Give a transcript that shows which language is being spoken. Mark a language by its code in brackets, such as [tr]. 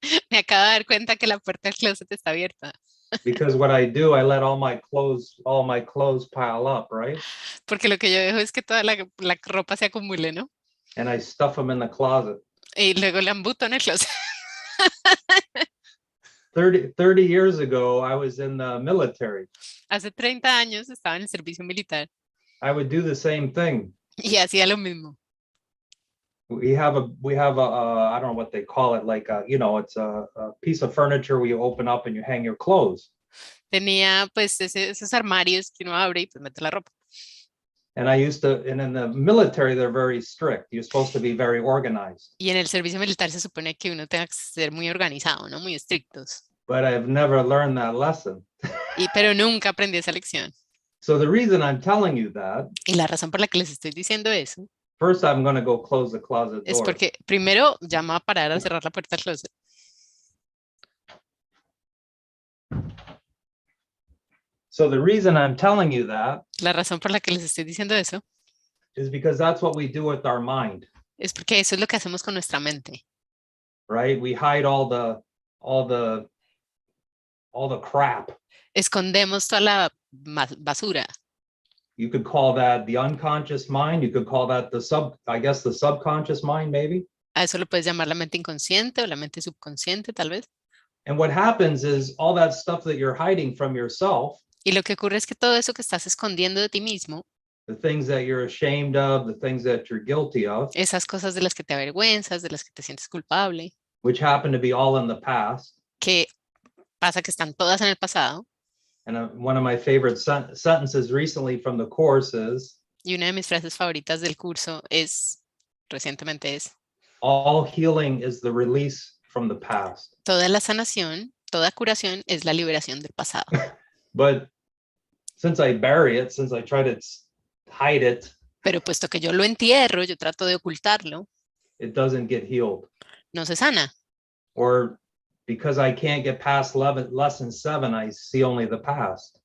[es] Me acabo de dar cuenta que la puerta del closet está abierta. [en] Because what I do, I let all my clothes pile up, right? [es] Porque lo que yo dejo es que toda la ropa se acumule, ¿no? [en] And I stuff them in the closet. [es] Y luego la embuto en el closet. [en] 30 years ago, I was in the military. [es] Hace 30 años estaba en el servicio militar. [en] I would do the same thing. [es] Y hacía lo mismo. [en] We have a I don't know what they call it, like it's a piece of furniture where you open up and you hang your clothes. [es] Tenía pues esos armarios que uno abre y pues mete la ropa. [en] And in the military, they're very strict. You're supposed to be very organized. [es] Y en el servicio militar se supone que uno tenga que ser muy organizado, ¿no? Muy estrictos. [en] But I've never learned that lesson. [es] Pero nunca aprendí esa lección. [en] So the reason I'm telling you that. [es] Y la razón por la que les estoy diciendo eso. [en] First, I'm going to go close the closet door. [es] Es porque primero ya me va a parar a cerrar la puerta del closet. [en] So the reason I'm telling you that. [es] La razón por la que les estoy diciendo eso. [en] Is because that's what we do with our mind. [es] Es porque eso es lo que hacemos con nuestra mente. [en] Right? We hide all the crap. [es] Escondemos toda la basura. [en] You could call that the unconscious mind. You could call that the subconscious mind, maybe. [es] A eso lo puedes llamar la mente inconsciente o la mente subconsciente, tal vez. [en] And what happens is all that stuff that you're hiding from yourself. [es] Y lo que ocurre es que todo eso que estás escondiendo de ti mismo. [en] The things that you're ashamed of, the things that you're guilty of. [es] Esas cosas de las que te avergüenzas, de las que te sientes culpable. [en] Which happen to be all in the past. [es] Que pasa que están todas en el pasado. [en] And one of my favorite sentences recently from the course is. [es] Y una de mis frases favoritas del curso recientemente es. [en] All healing is the release from the past. [es] Toda la sanación, toda curación es la liberación del pasado. [en] But since I bury it, since I try to hide it. [es] Pero puesto que yo lo entierro, yo trato de ocultarlo. [en] It doesn't get healed. [es] No se sana. [en] Or because I can't get past lesson 7, I see only the past.